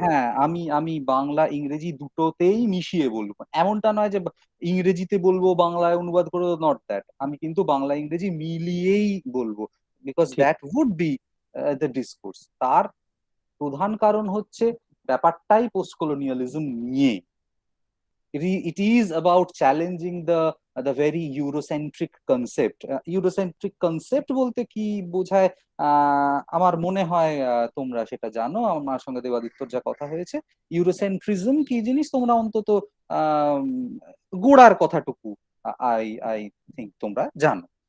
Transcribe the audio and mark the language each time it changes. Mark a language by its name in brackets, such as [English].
[Bangla] হ্যাঁ, আমি বাংলা ইংরেজি দুটোতেই মিশিয়ে বলবো। এমনটা নয় যে ইংরেজিতে বলবো বাংলায় অনুবাদ করে, [English] Not that. [Bangla] আমি কিন্তু বাংলা ইংরেজি মিলিয়েই বলবো, বিকজ ঠিক। [English] That would be the discourse. [Bangla] তার প্রধান কারণ হচ্ছে ব্যাপারটাই পোস্ট কলোনিয়ালিজম নিয়ে। [English] It is about challenging the very Eurocentric concept. [Bangla] Eurocentric concept বলতে কি বোঝায়, আমার মনে হয় তোমরা সেটা জানো, আমার সঙ্গে দেবাদিত্যর যা কথা হয়েছে। ইউরোসেন্ট্রিজম কি জিনিস তোমরা অন্তত আম, গোড়ার কথাটুকু [English] I I think [Bangla] তোমরা জানো।